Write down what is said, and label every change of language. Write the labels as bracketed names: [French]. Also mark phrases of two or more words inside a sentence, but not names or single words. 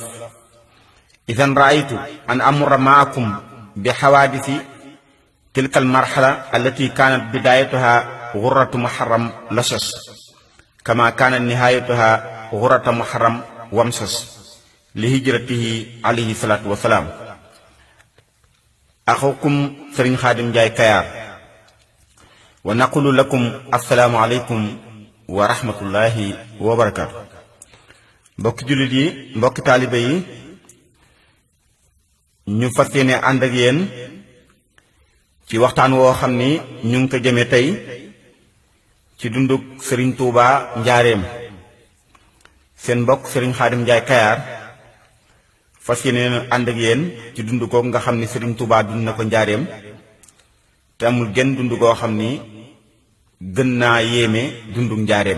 [Arabic] إذن رأيت أن أمر معكم بحوادث تلك المرحلة التي كانت بدايتها غرة محرم لشش، كما كانت نهايتها غرة محرم ومسس لهجرته عليه الصلاة والسلام. أخوكم سرين خادم جاي كيار، ونقول لكم السلام عليكم ورحمة الله وبركاته. [Wolof] mbokki jullit yi, mbokki taalibe yi, ñu fas yéene ànd ak yéen ci waxtaan woo xam ni ñu ngi ko jëmee tey ci dunduk Serigne Touba Njaareem. seen mbokk Serigne Khadim Ndiaye Kayar fas yéene ànd ak yéen ci dund ko nga xam ni Serigne Touba dund na ko Njaareem, te amul genn dund goo xam ni gën naa yéeme dunduk Njaareem.